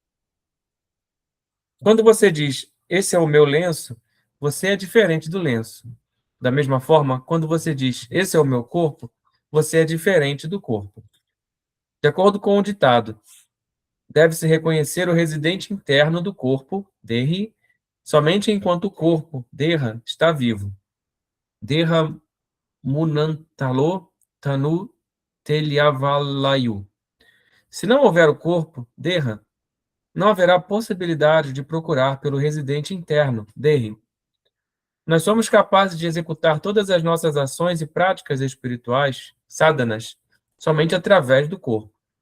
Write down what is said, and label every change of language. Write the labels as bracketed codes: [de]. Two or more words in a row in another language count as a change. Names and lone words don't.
[pt] Quando você diz, esse é o meu lenço, você é diferente do lenço. Da mesma forma, quando você diz, esse é o meu corpo, você é diferente do corpo. De acordo com o ditado, deve-se reconhecer o residente interno do corpo, dehi, somente enquanto o corpo, deha, está vivo. [te] దేహ మున్నంతలో తను తెలియవలయు. [pt] Se não houver o corpo, deha, não haverá possibilidade de procurar pelo residente interno, dehi. Nós somos capazes de executar todas as nossas ações e práticas espirituais, sadhanas, somente através do corpo.